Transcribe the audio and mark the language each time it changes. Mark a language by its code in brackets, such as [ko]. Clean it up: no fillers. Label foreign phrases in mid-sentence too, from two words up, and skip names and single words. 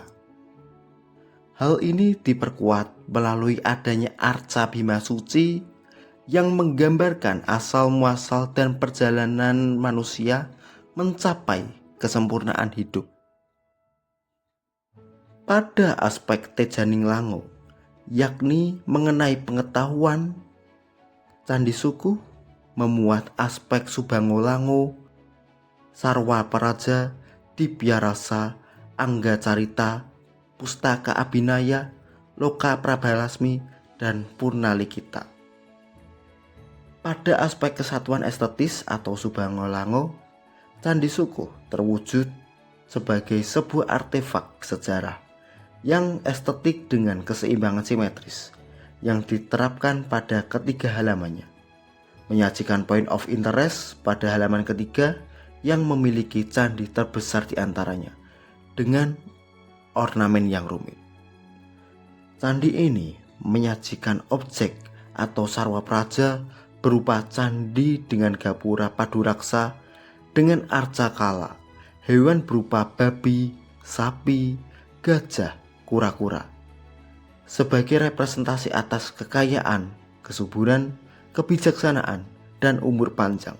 [id] Hal ini diperkuat melalui adanya arca Bima Suci yang menggambarkan asal muasal dan perjalanan manusia mencapai kesempurnaan hidup. Pada aspek Tejaninglango, yakni mengenai pengetahuan, Candi Sukuh memuat aspek Subhangolango, Sarwa Paraja, Dibya Rasa, Angga Carita, Pustaka Abhinaya, Loka Prabalasmi, dan Purnalikita. Pada aspek kesatuan estetis atau Subhangolango, Candi Sukuh terwujud sebagai sebuah artefak sejarah yang estetik dengan keseimbangan simetris yang diterapkan pada ketiga halamannya, menyajikan [en] point of interest [id] pada halaman ketiga yang memiliki candi terbesar di antaranya dengan ornamen yang rumit. Candi ini menyajikan objek atau sarwa praja berupa candi dengan gapura paduraksa dengan arca kala, hewan berupa babi, sapi, gajah, kura-kura, sebagai representasi atas kekayaan, kesuburan, kebijaksanaan, dan umur panjang.